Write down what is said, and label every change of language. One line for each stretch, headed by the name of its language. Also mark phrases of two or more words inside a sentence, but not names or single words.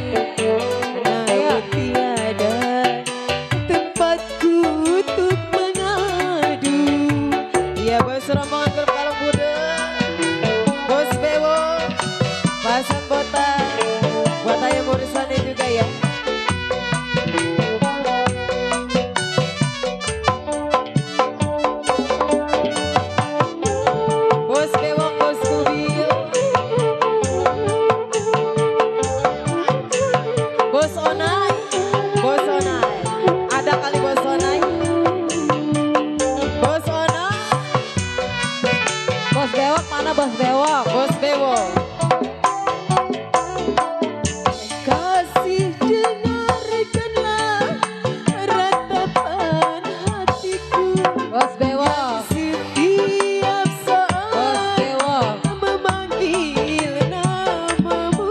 Indonesian: namun tiada tempatku untuk mengadu. Iya bos rombongan grup Kalong Muda. Bos Bewo, Pasan Botak, buat Ayah Mursani juga ya. Bos Bewo, Bos Kubil, Bos Onai, Bos Onai. Ada kali Bos Onai. Bos Onai. Bos Bos Bewok mana Bos Bewok? Bos Bewok. Kasih dengarkanlah ratapan hatiku. Bos Bewok. Setiap Bos saat Bewok. memanggil namamu.